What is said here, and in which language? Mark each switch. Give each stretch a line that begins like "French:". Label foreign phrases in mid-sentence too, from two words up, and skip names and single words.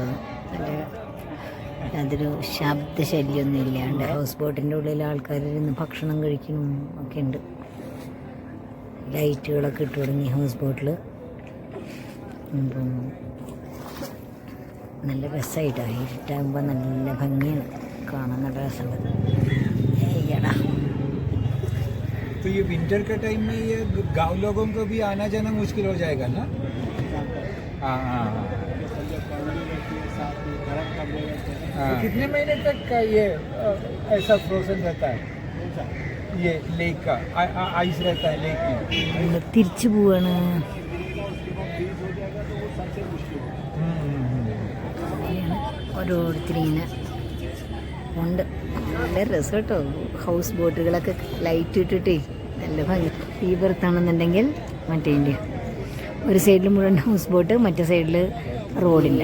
Malayalam: നല്ല അതൊരു ശബ്ദശല്യമൊന്നും ഇല്ലാണ്ട് ഹൗസ് ബോട്ടിൻ്റെ ഉള്ളിൽ ആൾക്കാരിരുന്ന് ഭക്ഷണം കഴിക്കണം ഒക്കെ ഉണ്ട്. ലൈറ്റുകളൊക്കെ ഇട്ട് തുടങ്ങി ഹൗസ് ബോട്ടിൽ. നല്ല രസമായിട്ടാണ്. ഇരുട്ടാകുമ്പോൾ നല്ല ഭംഗിയാണ് കാണാൻ, നല്ല രസമുണ്ട്. ഏടാ,
Hindi: तो ये विंटर के टाइम में ये गांव लोगों को भी आना जाना मुश्किल हो जाएगा ना? तो कितने महीने तक का ये ऐसा फ्रोजन रहता है? ये लेक का आइस रहता है लेक में?
Malayalam: തിരിച്ചു പോവാണ്. ഓരോരുത്തരിങ്ങനെ ഉണ്ട്. നല്ല രസം കേട്ടോ. ഹൗസ് ബോട്ടുകളൊക്കെ ലൈറ്റ് ഇട്ടിട്ടേ നല്ല ഭംഗി. ഈ പുറത്താണെന്നുണ്ടെങ്കിൽ മറ്റേ ഇന്ത്യ ഒരു സൈഡിൽ മുഴുവൻ ഹൗസ് ബോട്ട്, മറ്റേ സൈഡിൽ റോഡില്ല.